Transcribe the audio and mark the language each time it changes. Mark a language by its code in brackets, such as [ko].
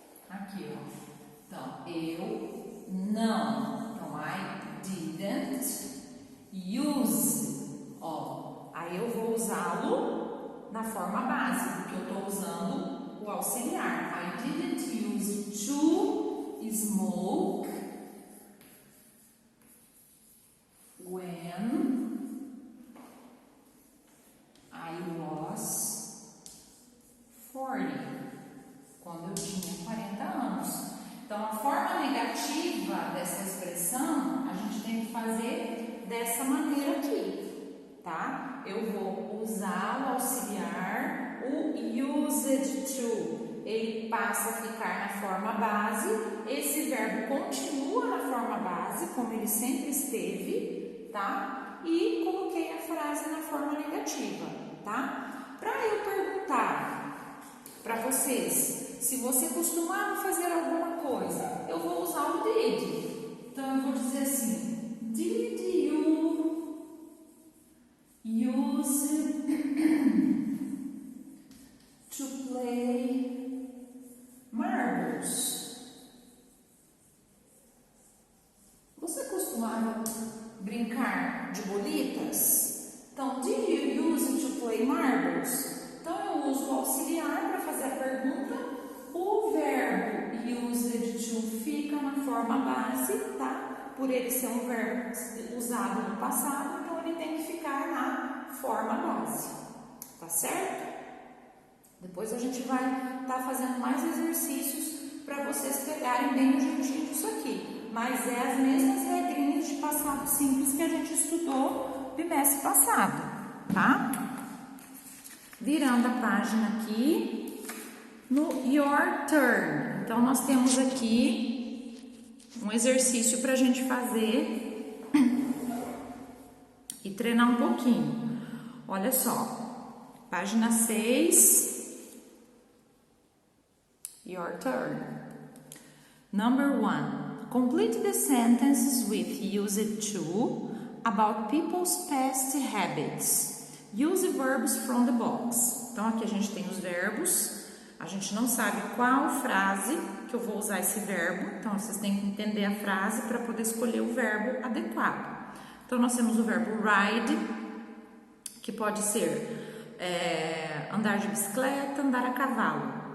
[pt] Aqui, ó. Então, eu não. [en] Então, I didn't use. [pt] Ó, aí eu vou usá-lo na forma base, porque eu estou usando o auxiliar. [en] I didn't use to smoke when I was 40, [pt] quando eu tinha 40 anos. Então, a forma negativa dessa expressão, a gente tem que fazer dessa maneira aqui, tá? Eu vou usar o auxiliar, o used to. Ele passa a ficar na forma base, esse verbo continua na forma base, como ele sempre esteve, tá? E coloquei a frase na forma negativa, tá? Para eu perguntar para vocês, se você costumava fazer alguma coisa, eu vou usar o did. Então, eu vou dizer assim, [en] did you use to play marbles? [pt] Você costumava brincar de bolitas? [en] Então, did you use to play marbles? [pt] Então, eu uso o auxiliar para fazer a pergunta. O verbo used to fica na forma base, tá? Por ele ser um verbo usado no passado, então ele tem que ficar na forma base, tá certo? Depois a gente vai estar fazendo mais exercícios para vocês pegarem bem o jeitinho disso aqui. Mas é as mesmas regrinhas de passado simples que a gente estudou no bimestre passado, tá? Virando a página aqui, no Your Turn. Então, nós temos aqui um exercício para a gente fazer e treinar um pouquinho. Olha só, página 6. [en] Your turn. Number 1. Complete the sentences with used to about people's past habits. Use verbs from the box. [pt] Então, aqui a gente tem os verbos. A gente não sabe qual frase que eu vou usar esse verbo. Então, vocês têm que entender a frase para poder escolher o verbo adequado. Então, nós temos o verbo ride, que pode ser andar de bicicleta, andar a cavalo.